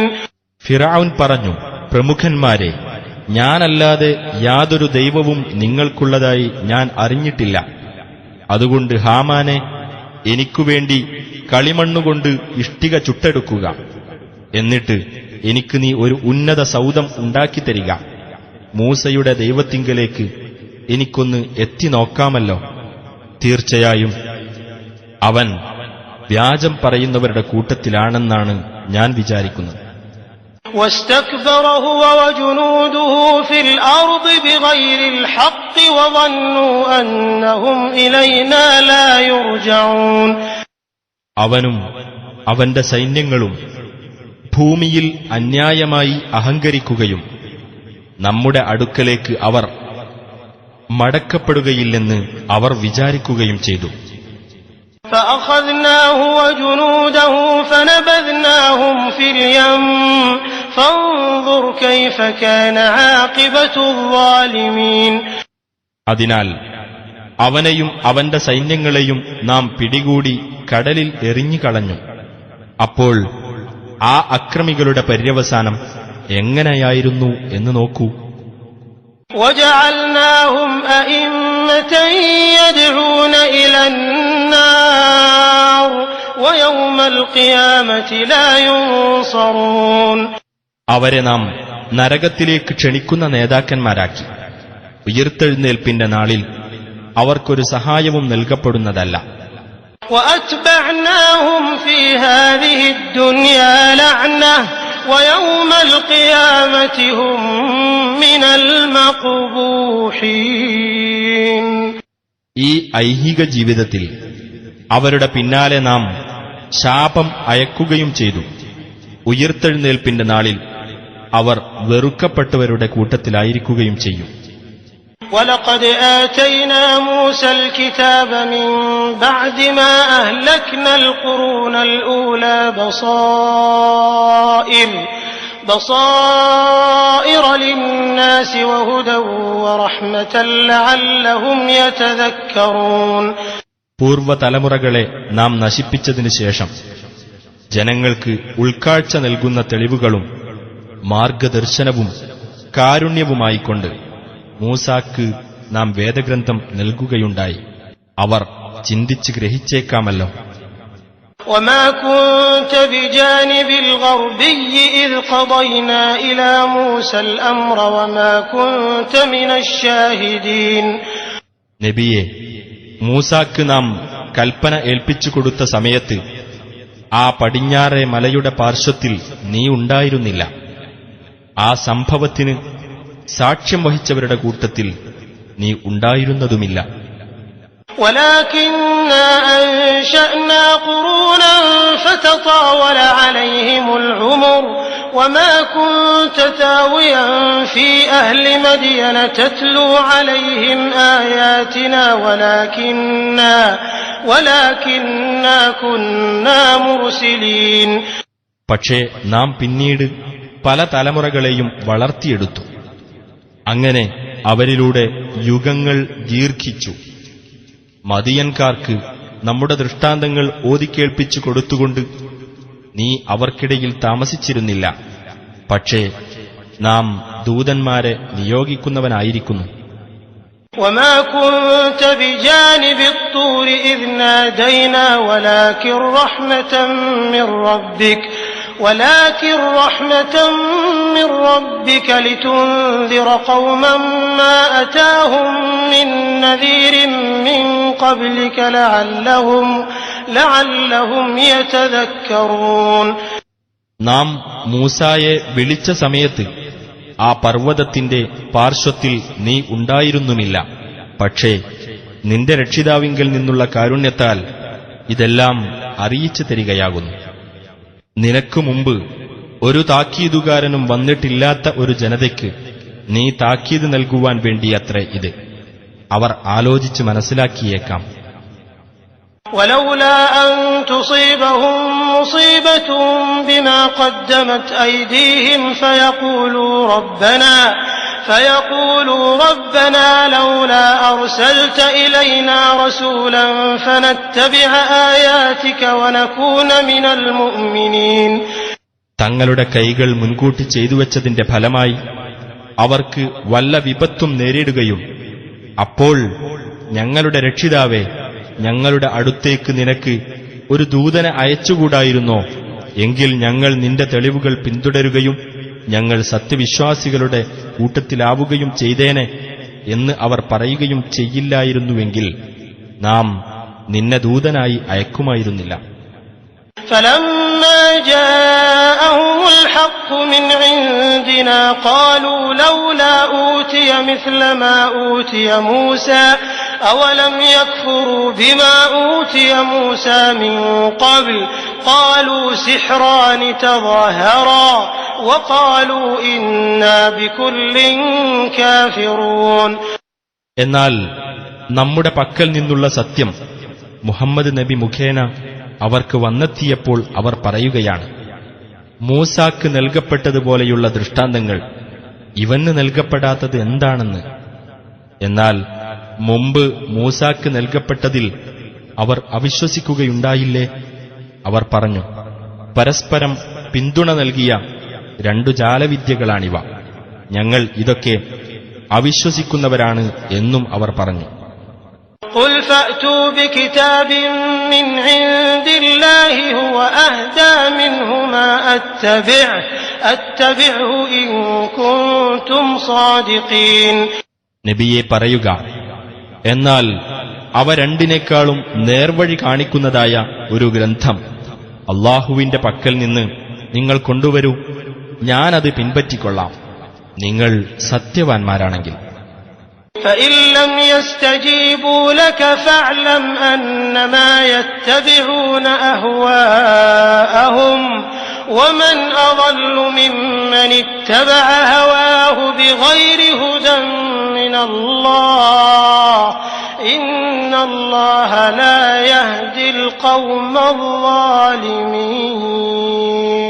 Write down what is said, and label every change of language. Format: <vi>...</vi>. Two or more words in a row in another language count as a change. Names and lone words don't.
<ml>ഫിർഔൻ പറഞ്ഞു, പ്രമുഖന്മാരെ, ഞാനല്ലാതെ യാതൊരു ദൈവവും നിങ്ങൾക്കുള്ളതായി ഞാൻ അറിഞ്ഞിട്ടില്ല. അതുകൊണ്ട് ഹാമാനെ, എനിക്കുവേണ്ടി കളിമണ്ണുകൊണ്ട് ഇഷ്ടിക ചുട്ടെടുക്കുക. എന്നിട്ട് എനിക്ക് നീ ഒരു ഉന്നത സൗധം ഉണ്ടാക്കിത്തരിക. മൂസയുടെ ദൈവത്തിങ്കലേക്ക് എനിക്കൊന്ന് എത്തി നോക്കാമല്ലോ. തീർച്ചയായും അവൻ വ്യാജം പറയുന്നവരുടെ കൂട്ടത്തിലാണെന്നാണ് ഞാൻ വിചാരിക്കുന്നത്.</ml> <ar>واستكبر هو وجنوده في الأرض بغير الحق وظنوا أنهم إلينا لا يرجعون.</ar> <ml>അവനും അവന്റെ സൈന്യങ്ങളും ഭൂമിയിൽ അന്യായമായി അഹങ്കരിക്കുകയും നമ്മുടെ അടുക്കലേക്ക് അവർ മടക്കപ്പെടുകയില്ലെന്ന് അവർ വിചാരിക്കുകയും ചെയ്തു.</ml> <ar>فأخذناه وجنوده فنبذناهم في اليم فانظر كيف كان عاقبة الظالمين.</ar> <ml>അതിനാൽ അവനെയും അവന്റെ സൈന്യങ്ങളെയും നാം പിടികൂടി കടലിൽ എറിഞ്ഞുകളഞ്ഞു. അപ്പോൾ ആ അക്രമികളുടെ പര്യവസാനം എങ്ങനെയായിരുന്നു എന്ന് നോക്കൂ.</ml> <ar>وجعلناهم أئمة يدعون إلى النار ويوم القيامة لا ينصرون.</ar> <ml>അവരെ നാം നരകത്തിലേക്ക് ക്ഷണിക്കുന്ന നേതാക്കന്മാരാക്കി. ഉയിർത്തെഴുന്നേൽപ്പിന്റെ നാളിൽ അവർക്കൊരു സഹായവും നൽകപ്പെടുന്നതല്ല.</ml> <ar>وأتبعناهم في هذه الدنيا لعنة ويوم القيامة هم من المقبوحين.</ar> <ml>ഈ ഐഹിക ജീവിതത്തിൽ അവരുടെ പിന്നാലെ നാം ശാപം അയക്കുകയും ചെയ്തു. ഉയിർത്തെഴുന്നേൽപ്പിന്റെ നാളിൽ അവർ വെറുക്കപ്പെട്ടവരുടെ കൂട്ടത്തിലായിരിക്കുകയും ചെയ്യും.</ml> <ar>وَلَقَدْ آتَيْنَا مُوسَى الْكِتَابَ مِنْ بَعْدِ مَا أَهْلَكْنَا الْقُرُونَ الْأُولَى بَصَائِرَ لِلنَّاسِ وَهُدًى وَرَحْمَةً لَعَلَّهُمْ يَتَذَكَّرُونَ.</ar> <ml>പൂർവ്വതലമുറകളെ നാം നശിപ്പിച്ചതിനു ശേഷം ജനങ്ങൾക്ക് ഉൾക്കാഴ്ച നൽകുന്ന തെളിവുകളും മാർഗദർശനവും കാരുണ്യവുമായിക്കൊണ്ട് മൂസാക്ക് നാം വേദഗ്രന്ഥം നൽകുകയുണ്ടായി. അവർ ചിന്തിച്ച് ഗ്രഹിച്ചേക്കാമല്ലോ.</ml> <ar>وَمَا كُنْتَ بِجَانِبِ الْغَرْبِيِّ إِذْ قَضَيْنَا إِلَى مُوسَى الْأَمْرَ وَمَا كُنْتَ مِنَ الشَّاهِدِينَ.</ar> <ml>നബിയെ, മൂസാക്ക് നാം കൽപ്പന ഏൽപ്പിച്ചു കൊടുത്ത സമയത്ത് ആ പടിഞ്ഞാറെ മലയുടെ പാർശ്വത്തിൽ നീ ഉണ്ടായിരുന്നില്ല. ആ സംഭവത്തിന് സാക്ഷ്യം വഹിച്ചവരുടെ കൂട്ടത്തിൽ നീ ഉണ്ടായിരുന്നതുമില്ല.</ml> <ar>وَلَكِنَّا أَنشَأْنَا قُرُونًا فَتَطَاوَلَ عَلَيْهِمُ الْعُمُرُ وَمَا كُنْتَ ثَاوِيًا فِي أَهْلِ مَدْيَنَ تَتْلُو عَلَيْهِمْ آيَاتِنَا وَلَكِنَّا كُنَّا مُرْسِلِينَ.</ar> <ml>പക്ഷേ നാം പിന്നീട് പല തലമുറകളെയും വളർത്തിയെടുത്തു. അങ്ങനെ അവരിലൂടെ യുഗങ്ങൾ ദീർഘിച്ചു. മദിയൻകാർക്ക് നമ്മുടെ ദൃഷ്ടാന്തങ്ങൾ ഓതിക്കേൾപ്പിച്ചു കൊടുത്തുകൊണ്ട് നീ അവർക്കിടയിൽ താമസിച്ചിരുന്നില്ല. പക്ഷേ നാം ദൂതന്മാരെ നിയോഗിക്കുന്നവനായിരിക്കുന്നു.</ml> <ar>وَمَا كُنْتَ بِجَانِبِ الطُّورِ إِذْ نَادَيْنَا ولكن رحمة من ربك لتنذر قوما ما أتاهم من نذير من قبلك لعلهم يتذكرون.</ar> <ml>നാം മൂസായെ വിളിച്ച സമയത്ത് ആ പർവ്വതത്തിന്റെ പാർശ്വത്തിൽ നീ ഉണ്ടായിരുന്നുമില്ല. പക്ഷേ നിന്റെ രക്ഷിതാവിങ്കൽ നിന്നുള്ള കാരുണ്യത്താൽ ഇതെല്ലാം അറിയിച്ചു തരികയാകുന്നു. നിനക്കു മുമ്പ് ഒരു താക്കീതുകാരനും വന്നിട്ടില്ലാത്ത ഒരു ജനതയ്ക്ക് നീ താക്കീത് നൽകുവാൻ വേണ്ടിയത്രേ ഇത്. അവർ ആലോചിച്ച് മനസ്സിലാക്കിയേക്കാം.</ml> <ar>ولولا أن تصيبهم مصيبة بما قدمت أيديهم فيقولوا ربنا لولا أرسلت إلينا رسولا فنتبع آياتك ونكون من المؤمنين.</ar> <ml>തങ്ങളുടെ കൈകൾ മുൻകൂട്ടി ചെയ്തുവെച്ചതിന്റെ ഫലമായി അവർക്ക് വല്ല വിപത്തും നേരിടുകയും അപ്പോൾ ഞങ്ങളുടെ രക്ഷിതാവേ, ഞങ്ങളുടെ അടുത്തേക്ക് നിനക്ക് ഒരു ദൂതനെ അയച്ചുകൂടായിരുന്നോ? എങ്കിൽ ഞങ്ങൾ നിന്റെ തെളിവുകൾ പിന്തുടരുകയും ഞങ്ങൾ സത്യവിശ്വാസികളുടെ കൂട്ടത്തിലാവുകയും ചെയ്തേനെ എന്ന് അവർ പറയുകയും ചെയ്യില്ലായിരുന്നുവെങ്കിൽ നാം നിന്നെ ദൂതനായി അയക്കുമായിരുന്നില്ല.</ml> <ar>فلما جاءهم الحق من عندنا قالوا لولا أوتي مثل ما أوتي موسى أولم يكفروا بما أوتي موسى من قبل قالوا سحران تظاهرا وقالوا إنا بكل كافرون.</ar> <ml>എന്നാൽ നമ്മുടെ പക്കൽ നിന്നുള്ള സത്യം മുഹമ്മദ് നബി മുഖേന അവർക്ക് വന്നെത്തിയപ്പോൾ അവർ പറയുകയാണ്, മൂസാക്ക് നൽകപ്പെട്ടതുപോലെയുള്ള ദൃഷ്ടാന്തങ്ങൾ ഇവന് നൽകപ്പെടാത്തത് എന്താണെന്ന്. എന്നാൽ മുമ്പ് മൂസാക്ക് നൽകപ്പെട്ടതിൽ അവർ അവിശ്വസിക്കുകയുണ്ടായില്ലേ? അവർ പറഞ്ഞു, പരസ്പരം പിന്തുണ നൽകിയ രണ്ടു ജാലവിദ്യകളാണിവ. ഞങ്ങൾ ഇതൊക്കെ അവിശ്വസിക്കുന്നവരാണ് എന്നും അവർ പറഞ്ഞു.</ml> <ar>قل فأتوا بكتاب من عند الله هو أهدى منهما أتبعه إن كنتم صادقين.</ar> <ml>നബിയെ പറയുക, എന്നാൽ അവ രണ്ടിനേക്കാളും നേർവഴി കാണിക്കുന്നതായ ഒരു ഗ്രന്ഥം അള്ളാഹുവിന്റെ പക്കൽ നിന്ന് നിങ്ങൾ കൊണ്ടുവരൂ, ഞാനത് പിൻപറ്റിക്കൊള്ളാം, നിങ്ങൾ സത്യവാൻമാരാണെങ്കിൽ.</ml> <ar>فإن لم يستجيبوا لك فاعلم أنما يتبعون أهواءهم ومن أضل ممن اتبع هواه بغير هدى من الله إن الله لا يهدي القوم الظالمين.</ar>